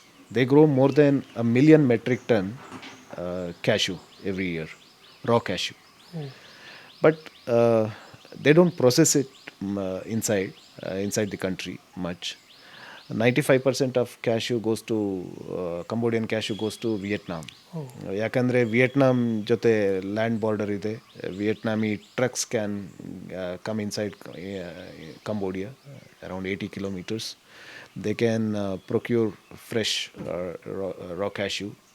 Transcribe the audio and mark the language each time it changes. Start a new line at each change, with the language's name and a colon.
English: They grow more than 1 million metric ton cashew every year, raw cashew. But they don't process it inside the country much. 95% of cashew goes to Cambodian cashew goes to Vietnam.
Kannada: ಯಾಕಂದರೆ Vietnam ಜೊತೆ land border ಇದೆ.
English: Vietnamese trucks can come inside Cambodia around 80 kilometers. They can procure fresh raw cashew.